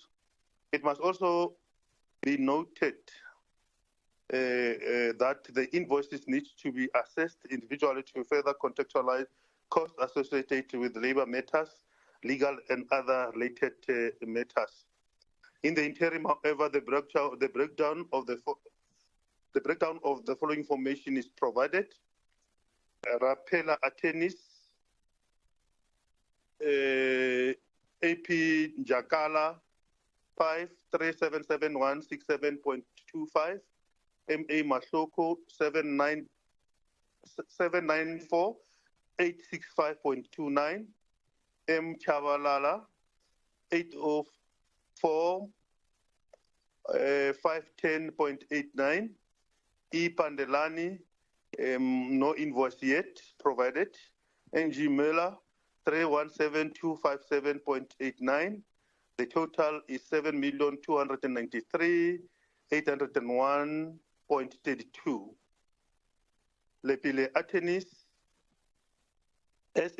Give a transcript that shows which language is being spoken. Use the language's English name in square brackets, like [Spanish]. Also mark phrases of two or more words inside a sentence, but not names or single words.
[English] It must also be noted that the invoices need to be assessed individually to further contextualize costs associated with labor matters, legal and other related matters. In the interim, however, the breakdown of the following information is provided. Rapela attorneys, AP Jakala 5377167.25, MA Masloko 794,865.29, M Chavalala 804 510.89, E Pandelani, no invoice yet provided, NG Miller 317257.89. The total is 7,293,801.32. Lepile attorneys, S.